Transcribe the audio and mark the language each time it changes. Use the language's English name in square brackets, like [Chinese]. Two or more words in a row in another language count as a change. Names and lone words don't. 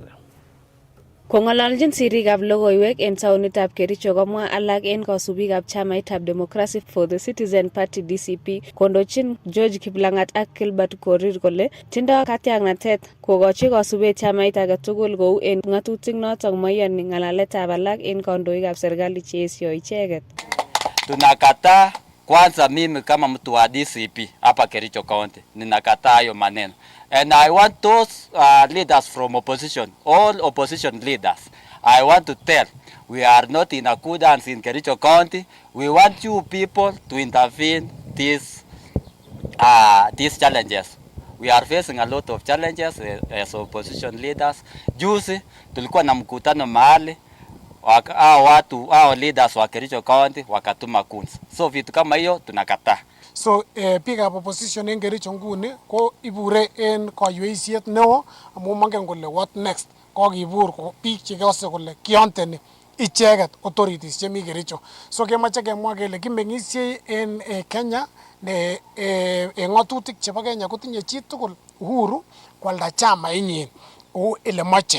[Kalenjin] Kong'ololjin sirikab logoiwek en taonitab Kericho komwa alak en kasubikab chamaitab Democracy for the Citizen Party DCP kondochin George Kiplangat ak Gilbert Korir kole tindo katyaknatet kokochi kasubet chamait age tugul kou en ng'atutik noton moiyoni ng'alaletab alak en kandoikab serikali cheesio icheket. [Swahili] Tunakataa kwanza, mimi kama mtu wa DCP hapa Kericho County ninakataa hayo maneno. [English] And I want those leaders from opposition, all opposition leaders, I want to tell, we are not in accordance in Kericho County. We want you people to intervene these challenges. We are facing a lot of challenges as opposition leaders. [Swahili] Juzi tulikuwa na mkutano mahali, hao leaders wa Kericho County wakatuma kunzi. So vitu kama hiyo tunakataa. [Kalenjin] So biikab opposition en Kericho nguni ko ibure en kayweisiet neo amun mongen kole [English] what next. [Kalenjin] Kokibur biik chekose kole kionteni icheket authorities chemi Kericho. So kemoche kemwa kele kimeng'isie en Kenya ne ng'atutik chebo Kenya kotinye chitugul uhuru kwalda chamainyin. kou ele moche.